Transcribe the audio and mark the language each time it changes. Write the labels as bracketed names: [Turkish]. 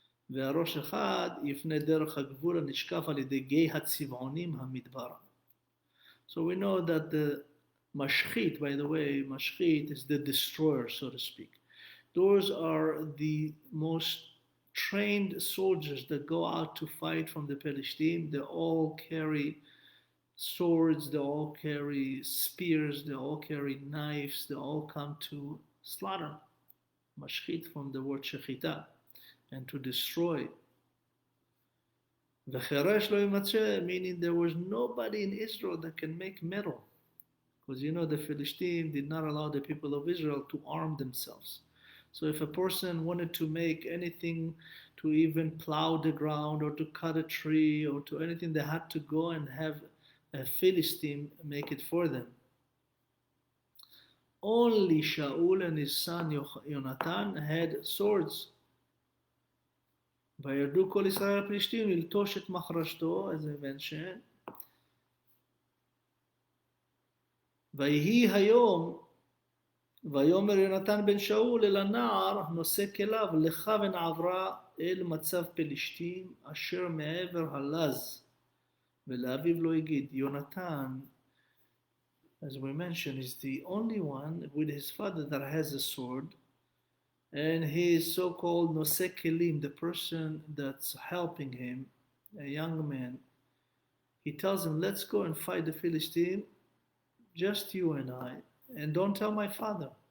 [Hebrew] והראש אחד יפנה דרך הגבול הנשקף על ידי גיא הצבעונים המדבר. [English] So we know that the mashchit, by the way, mashchit is the destroyer, so to speak. Those are the most trained soldiers that go out to fight from the Palestine. They all carry swords, they all carry spears, they all carry knives, they all come to slaughter. Mashchit from the word shechita, and to destroy. [Hebrew] V'cheresh lo yimatzeh, [English] meaning there was nobody in Israel that can make metal. Because you know the Philistines did not allow the people of Israel to arm themselves. So if a person wanted to make anything, to even plow the ground or to cut a tree or to anything, they had to go and have a Philistine make it for them. Only Shaul and his son Yonatan had swords. [Hebrew] וירדו כל ישראל הפלישתים ללטוש את מחרשתו, [English] as I mentioned. [Hebrew] ויהי היום, ויאמר יונתן בן שאול אל הנער נושא כליו, לך ונעברה אל מצב פלישתים אשר מעבר הלז, ולאביו לא יגיד. [English] יונתן, as we mentioned, is the only one with his father that has a sword, and he is so-called Noseh Kelim, the person that's helping him, a young man. He tells him, let's go and fight the Philistine, just you and I, and don't tell my father.